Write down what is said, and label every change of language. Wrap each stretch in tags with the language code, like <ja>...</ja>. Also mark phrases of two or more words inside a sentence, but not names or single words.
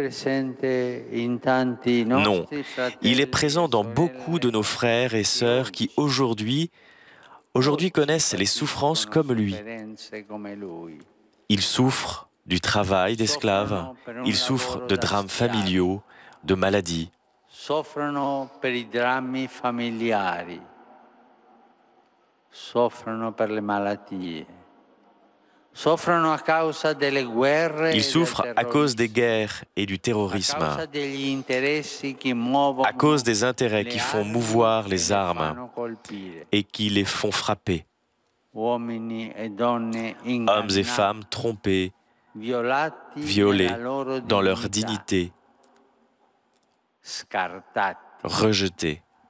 <fr>Non, il est présent dans beaucoup de nos frères et sœurs qui aujourd'hui connaissent les souffrances comme lui. Ils souffrent du travail d'esclaves, ils souffrent de drames familiaux, de maladies.</fr> <it>Soffrono per i drammi familiari, soffrono per le malattie, soffrono a causa delle guerre.</it> <fr>Ils souffrent à cause des guerres et du terrorisme, à cause des intérêts qui font mouvoir les armes et qui les font frapper. Hommes et femmes trompés, violés dans leur dignité, rejetés.</fr>